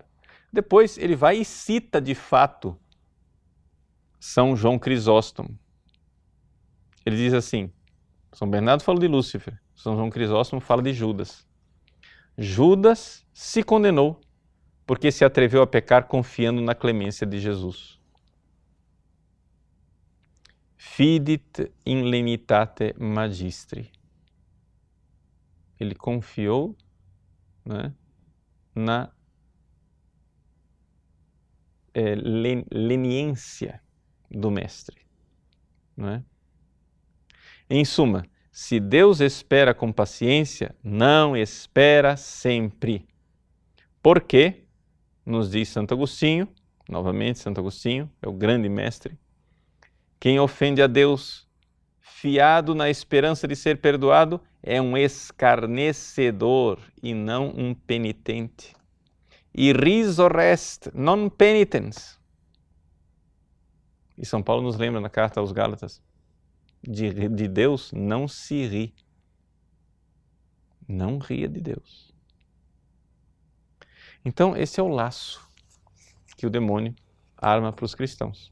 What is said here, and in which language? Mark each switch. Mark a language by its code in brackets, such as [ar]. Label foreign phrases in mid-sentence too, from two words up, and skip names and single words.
[pt] Depois ele vai e cita de fato São João Crisóstomo. Ele diz assim, São Bernardo fala de Lúcifer, São João Crisóstomo fala de Judas. Judas se condenou porque se atreveu a pecar confiando na clemência de Jesus. [la] Fidit in lenitate magistri. [pt] Ele confiou, né, na leniência do mestre. Né? Em suma, se Deus espera com paciência, não espera sempre. Por quê? Nos diz Santo Agostinho, novamente Santo Agostinho, é o grande mestre. Quem ofende a Deus, fiado na esperança de ser perdoado, é um escarnecedor e não um penitente. [la] Irriso rest, non penitens. [pt] E São Paulo nos lembra na carta aos Gálatas, de Deus não se ri. Não ria de Deus. Então, esse é o laço que o demônio arma para os cristãos.